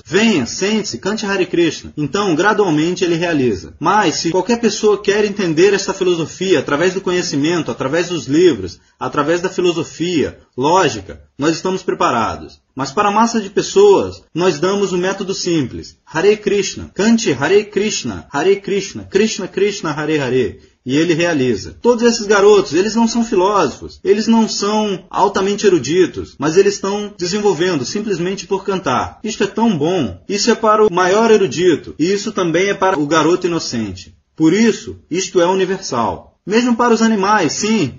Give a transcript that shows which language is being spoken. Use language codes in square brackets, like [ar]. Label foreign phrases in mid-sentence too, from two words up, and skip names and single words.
[pt] Venha, sente-se, cante [sa] हरे कृष्ण. [pt] Então, gradualmente, ele realiza. Mas, se qualquer pessoa quer entender esta filosofia através do conhecimento, através dos livros, através da filosofia, lógica, nós estamos preparados. Mas para a massa de pessoas, nós damos o método simples. [sa] हरे कृष्ण. Cante हरे कृष्ण. हरे कृष्ण. कृष्ण कृष्ण हरे हरे. [pt] E ele realiza. Todos esses garotos, eles não são filósofos, eles não são altamente eruditos, mas eles estão desenvolvendo simplesmente por cantar. Isto é tão bom. Isso é para o maior erudito. E isso também é para o garoto inocente. Por isso, isto é universal. Mesmo para os animais, sim.